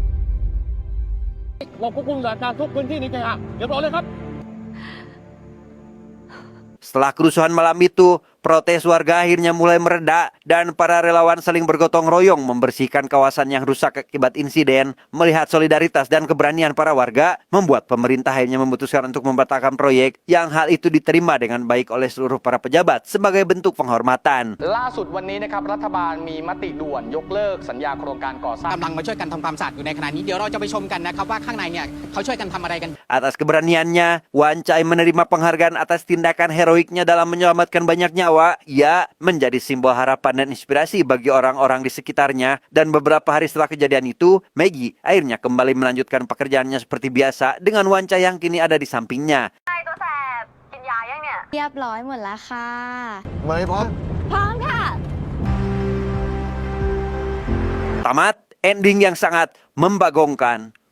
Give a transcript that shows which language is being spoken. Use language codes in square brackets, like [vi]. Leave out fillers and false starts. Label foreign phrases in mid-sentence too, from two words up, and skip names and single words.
[id] Setelah kerusuhan malam itu, protes warga akhirnya mulai mereda dan para relawan saling bergotong royong membersihkan kawasan yang rusak akibat insiden. Melihat solidaritas dan keberanian para warga, membuat pemerintah akhirnya memutuskan untuk membatalkan proyek, yang hal itu diterima dengan baik oleh seluruh para pejabat sebagai bentuk penghormatan. [th] ล่าสุดวันนี้นะครับรัฐบาลมีมติด่วนยกเลิกสัญญาโครงการก่อสร้าง กำลังมาช่วยกันทำความสะอาดอยู่ในขณะนี้เดี๋ยวเราจะไปชมกันนะครับว่าข้างในเนี่ยเขาช่วยกันทำอะไรกัน [id] Atas keberaniannya, Wancai menerima penghargaan atas tindakan heroiknya dalam menyelamatkan banyak nyawa. Ia menjadi simbol harapan dan inspirasi bagi orang-orang di sekitarnya. Dan beberapa hari setelah kejadian itu, Maggie akhirnya kembali melanjutkan pekerjaannya seperti biasa dengan Wancai yang kini ada di sampingnya. [th] เรียบร้อยหมดแล้วค่ะ [id] Maya, Pak. [th] พร้อมค่ะ [id] Tamat ending yang sangat membagongkan.